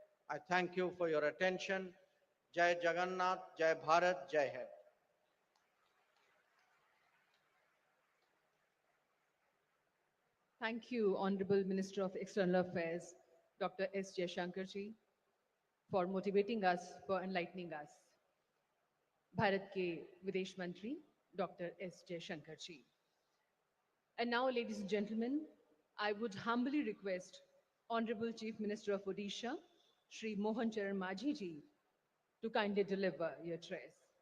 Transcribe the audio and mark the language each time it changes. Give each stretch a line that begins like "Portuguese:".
English: I thank you for your attention. Jai Jagannath, Jai Bharat, Jai Hind. Thank you, Honorable Minister of External Affairs, Dr. S. Jaishankarji, for motivating us, for enlightening us.
Hindi: Bharat के विदेश मंत्री doctor S Jaishankar ji.
English: And now, ladies and gentlemen, I would humbly request Honorable Chief Minister of Odisha, Shri Mohan Charan Majhi ji, to kindly deliver your address.